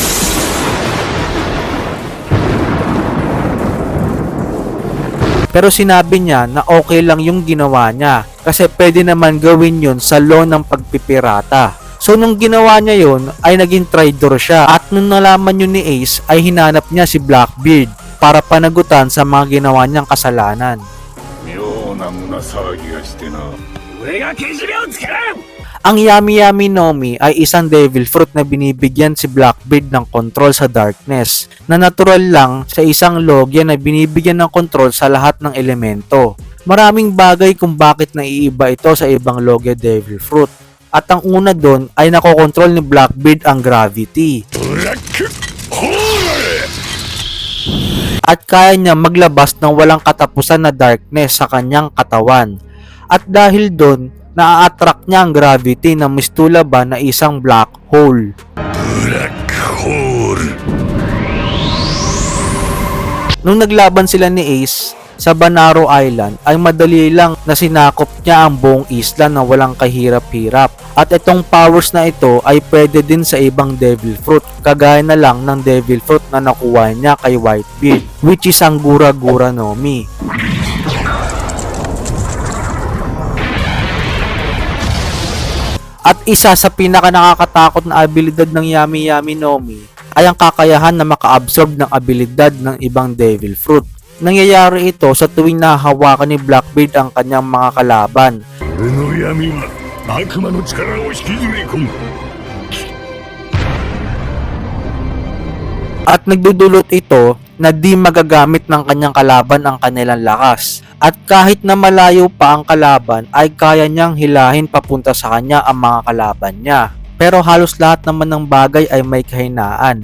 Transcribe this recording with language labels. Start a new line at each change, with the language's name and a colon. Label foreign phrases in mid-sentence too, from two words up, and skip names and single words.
Filipino: Pero sinabi niya na okay lang yung ginawa niya kasi pwede naman gawin yun sa law ng pagpipirata. So nung ginawa niya yun ay naging traitor siya at nung nalaman yun ni Ace ay hinanap niya si Blackbeard para panagutan sa mga ginawa niyang kasalanan.
Japanese: 妙な胸騒ぎがしてな。俺がけじめをつける。
Filipino: Ang Yami Yami Nomi ay isang
English: devil fruit
Filipino: na binibigyan si Blackbeard ng control sa darkness, na natural lang sa isang logya na binibigyan ng control sa lahat ng elemento. Maraming bagay kung bakit naiiba ito sa ibang logya
English: devil fruit.
Filipino: At ang una doon ay nakokontrol ni Blackbeard ang gravity.
Japanese: ブラックホール
Filipino: At kaya niya maglabas ng walang katapusan na darkness sa kanyang katawan. At dahil doon, naa-attract niya ang gravity na mistulaban na isang
English: black hole.
Japanese: ブラックホール
Filipino: Nung naglaban sila ni Ace sa Banaro Island ay madali lang na sinakop niya ang buong isla na walang kahirap-hirap. At itong powers na ito ay pwede din sa ibang
English: devil fruit,
Filipino: kagaya na lang ng
English: devil fruit
Filipino: na nakuha niya kay Whitebeard,
English: which is
Filipino: ang Gura Gura Nomi. At isa sa pinaka nakakatakot na abilidad ng Yami Yami Nomi ay ang kakayahan na maka-absorb ng abilidad ng ibang
English: devil fruit.
Filipino: Nangyayari ito sa tuwing nahahawakan ni Blackbeard ang kanyang mga kalaban.
Japanese: 俺の闇は悪魔の力を引きずり込む。
Filipino: At nagdudulot ito na di magagamit ng kanyang kalaban ang kanilang lakas. At kahit na malayo pa ang kalaban ay kaya niyang hilahin papunta sa kanya ang mga kalaban niya. Pero halos lahat naman ng bagay ay may kahinaan.